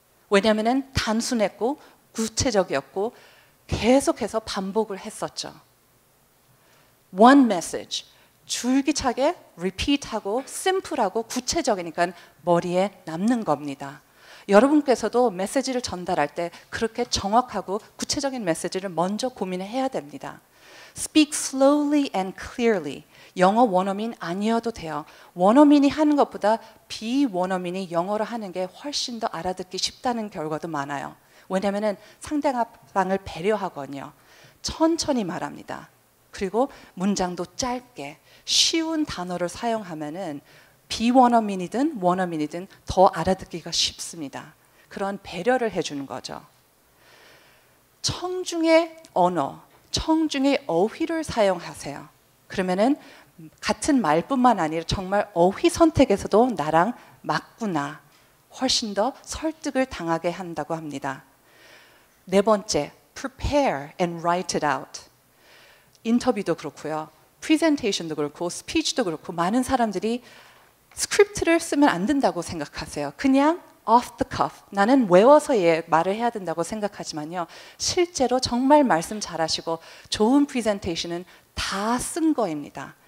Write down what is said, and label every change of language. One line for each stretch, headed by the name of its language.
Korean: 왜냐하면 단순했고 구체적이었고 계속해서 반복을 했었죠.
English: One message.
Korean: 줄기차게 repeat하고 simple하고 구체적이니까 머리에 남는 겁니다. 여러분께서도 메시지를 전달할 때 그렇게 정확하고 구체적인 메시지를 먼저 고민해야 됩니다.
English: Speak slowly and clearly.
Korean: 영어 원어민 아니어도 돼요. 원어민이 하는 것보다 비원어민이 영어를 하는 게 훨씬 더 알아듣기 쉽다는 결과도 많아요. 왜냐하면 상대방을 배려하거든요. 천천히 말합니다. 그리고 문장도 짧게 쉬운 단어를 사용하면은 비원어민이든 원어민이든 더 알아듣기가 쉽습니다. 그런 배려를 해주는 거죠. 청중의 언어, 청중의 어휘를 사용하세요. 그러면은 같은 말뿐만 아니라 정말 어휘 선택에서도 나랑 맞구나. 훨씬 더 설득을 당하게 한다고 합니다. 네 번째,
English: prepare and write it out.
Korean: 인터뷰도 그렇고요. 프레젠테이션도 그렇고 스피치도 그렇고 많은 사람들이 스크립트를 쓰면 안 된다고 생각하세요. 그냥
English: off the cuff,
Korean: 나는 외워서 말을 해야 된다고 생각하지만요. 실제로 정말 말씀 잘하시고 좋은 프레젠테이션은 다 쓴 거입니다.